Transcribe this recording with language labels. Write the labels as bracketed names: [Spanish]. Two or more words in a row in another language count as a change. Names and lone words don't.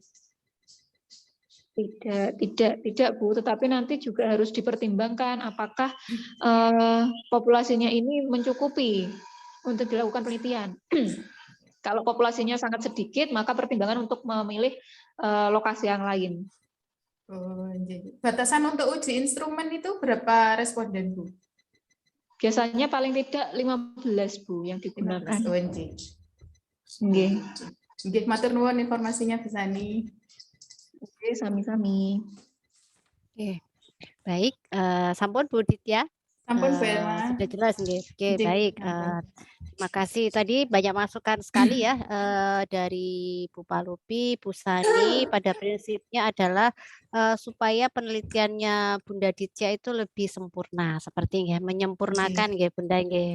[Indonesian] Tidak Bu, tetapi nanti juga harus dipertimbangkan apakah populasinya ini mencukupi untuk dilakukan penelitian. Kalau populasinya sangat sedikit, maka pertimbangan untuk memilih lokasi yang lain. Batasan untuk uji instrumen itu berapa responden Bu? Biasanya paling tidak 15 Bu yang digunakan. [Javanese] Nggih, matur nuwun informasinya Bu Sani. [Indonesian] Oke, sami-sami. Oke, baik. Sampun Bu Ditya. Sampun Bu Elma. Sudah jelas nggih. Oke, Nggih, baik. sampun. Terima kasih. Tadi banyak masukan sekali ya dari Bu Palupi, Bu Sani. Pada prinsipnya adalah supaya penelitiannya Bunda Ditya itu lebih sempurna, seperti ya, menyempurnakan ya Bunda nggih.